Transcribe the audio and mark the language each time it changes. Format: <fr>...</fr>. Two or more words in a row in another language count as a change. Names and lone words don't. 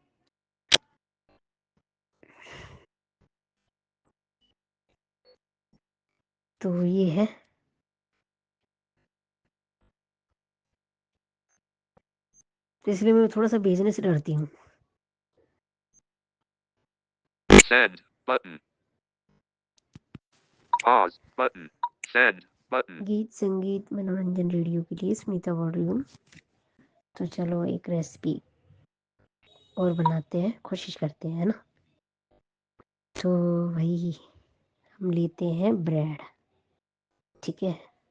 <hi>तो ये है। तो इसलिए मैं थोड़ा सा भेजने से डरती हूँ।</hi> <en>Send button. Pause button. Send button.</en> <hi>गीत संगीत मनोरंजन रेडियो के लिए स्मिता बोल रही हूँ। तो चलो एक रेसिपी और बनाते हैं, कोशिश करते हैं, है ना। तो वही हम लेते हैं ब्रेड, ठीक है।</hi>